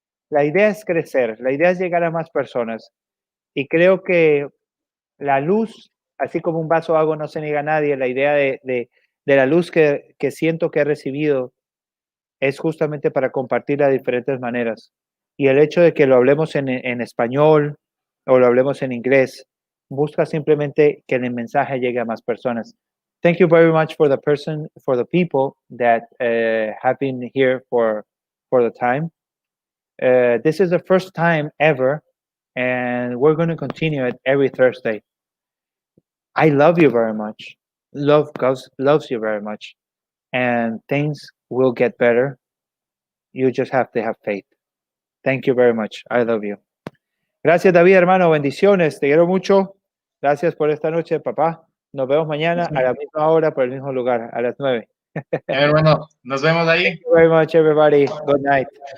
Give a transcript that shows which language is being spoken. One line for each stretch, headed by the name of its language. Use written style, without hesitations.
Spanish: La idea es crecer, la idea es llegar a más personas. Y creo que la luz, así como un vaso de agua no se niega a nadie, la idea de la luz que siento que he recibido es justamente para compartirla de diferentes maneras. Y el hecho de que lo hablemos en español o lo hablemos en inglés, busca simplemente que el mensaje llegue a más personas.
English: Thank you very much for the people that have been here for the time. This is the first time ever, and we're going to continue it every Thursday. I love you very much. Love loves you very much. And things will get better. You just have to have faith. Thank you very much. I love you.
Spanish: Gracias, David, hermano. Bendiciones. Te quiero mucho. Gracias por esta noche, papá. Nos vemos mañana a la misma hora, por el mismo lugar, a las 9. Hermano, nos vemos ahí.
English: Thank you very much, everybody. Good night.